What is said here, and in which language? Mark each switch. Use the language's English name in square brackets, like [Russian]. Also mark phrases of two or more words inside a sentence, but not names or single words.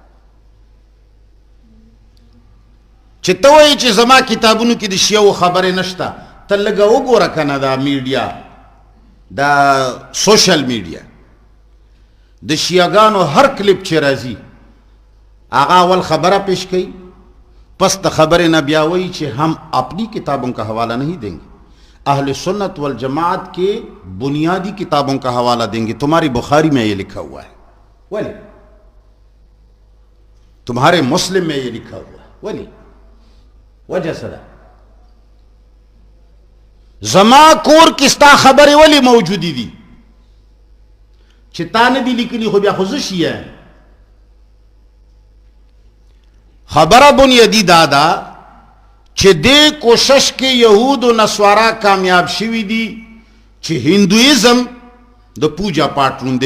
[Pashto] چې ته وایي چې زما کتابونو کې د شیعو خبرې نشته ته لږه وګوره که نه دا میډیا دا سوشل میډیا د شیعهګانو هر کلپ چې راځي هغه اول خبره پیش کوي پس د خبرې نه بیا وایي چې [Urdu] ہم اپنی کتابوں کا حوالہ نہیں دیں گے. اہل سنت والجماعت کے بنیادی کتابوں کا حوالہ دیں گے. تمہاری بخاری میں یہ لکھا ہوا ہے [Pashto] ولی [Urdu] تمہارے مسلم میں یہ لکھا ہوا ہے [Pashto] ولی وجہ صدا زما کور کی ستا خبرې ولی موجودی دی چې تا نه دي لیکلي خو بیا خو زه شیعه یم. خبره بنیادی دا ده چې دې کوشش کې یهود و نصارا کامیاب شوي دي چې هندویزم د پوجا پاټ روم دی.